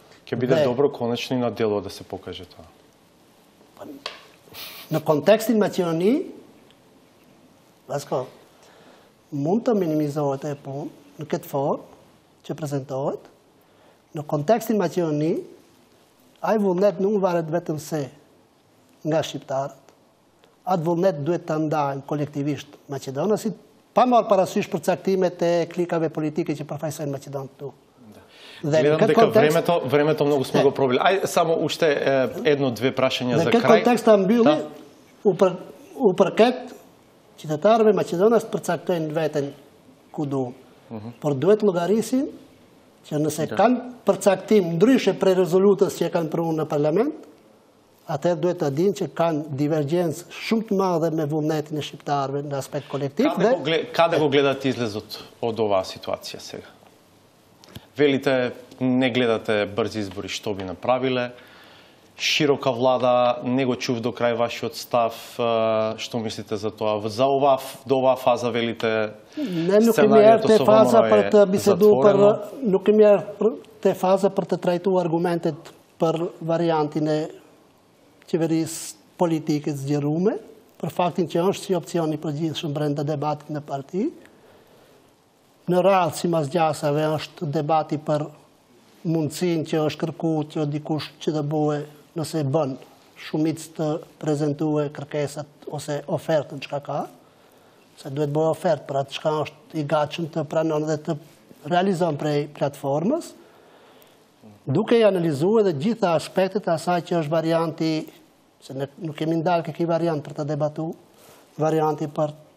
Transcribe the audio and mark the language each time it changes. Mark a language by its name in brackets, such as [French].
[Macedonian] Ќе биде добро конечно и на дело да се покаже тоа. [Albanian] Në kontekstin Maqedoni, mund të minimizohet e punë në këtë formë që prezentohet. Në kontekstin Maqedoni, ai vullnet nuk varet vetëm se nga shqiptarët. Atë vullnet duhet të ndajnë kolektivisht maqedonasit, pa marrë parasysh përcaktimet e klikave politike që përfaqësojnë Maqedonë këtu. [Macedonian] Гледам дека времето многу сме го пробили. Ај само уште едно-две прашања за крај. [Albanian] Në këtë kontekst ta mbylli, u përket qytetarëve Maqedonës të përcaktojnë veten ku duan. Por duhet llogarisin që nëse kanë përcaktim ndryshe prej rezolutës që e kanë pranuar në parlament, atëherë duhet të dinë që kanë divergjencë shumë të madhe me vullnetin e shqiptarëve në aspekt kolektiv. [Macedonian] Каде го гледате излезот од оваа ситуација сега? Велите, не гледате брзи избори, што би направиле? Широка влада, не го чув до крај вашиот став, што мислите за тоа? До оваа фаза велите сценарието со ВМРО е затворено? [Albanian] Nuk kemi ardhur te faza për të trajtuar argumentet për variantin e qeverisë politike zgjerume, për faktin që është si opcion i përgjithshëm brenda debatit në parti. Në radhë si mas gjasave është debati për mundësin që është kërkuar që dikush që të bëhe nëse bën shumicë të prezentue kërkesat ose ofertën çka ka, se duhet bëhe ofertë për atë çka është i gatshëm të pranon dhe të realizon prej platformës, duke i analizuar edhe gjitha aspektet e asaj që është varianti, se nuk kemi ndalë këki variant për të debatu, varianti për